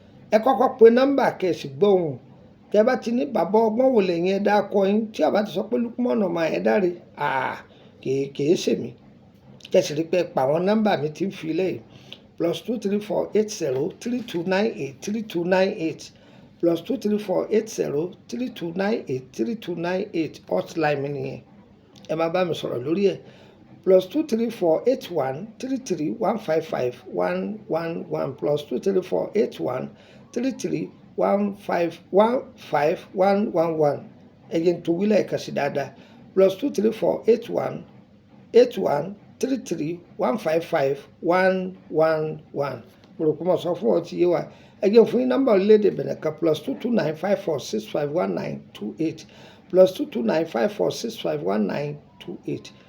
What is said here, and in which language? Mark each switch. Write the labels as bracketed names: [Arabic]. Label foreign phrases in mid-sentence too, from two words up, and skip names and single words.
[Yoruba] Ẹ kọ́kọ́ pe nọ́mbà kẹ́ ẹ sì gbọ́ ohùn. Tẹ́ ẹ bá ti ní bàbá ọgbọ́n wò lẹ́yìn ẹ dákọ yín, tí a bá ti sọ pé Lukman ọmọ Ayédáre, à, kì í, kì í ṣe mi. Kẹ́ ẹ sì rí pé ẹ pa àwọn nọ́mbà mi tí ń fi lẹ́yìn. Plus two three four eight zero three two nine eight three two nine eight. Plus two three four eight zero three two nine eight three two nine eight. Hotline mi nìyẹn. Ẹ máa bá mi sọ̀rọ̀ lórí ẹ̀. Plus two three four eight one three three one five five one one one. Plus two three four eight one three three one five five one one one. Ẹ jẹ́ n tún wí lẹ́ẹ̀kan sí dáadáa. Plus two three four eight one, eight one three three one five five one one one. Mo rò pé mo sọ fún ọ, ti yé wa. Ẹ jẹ́ n fún yín nọ́mbà orílẹ̀-èdè Benin kan, plus two two nine five four six five one nine two eight, plus two two nine five four six five one nine two eight.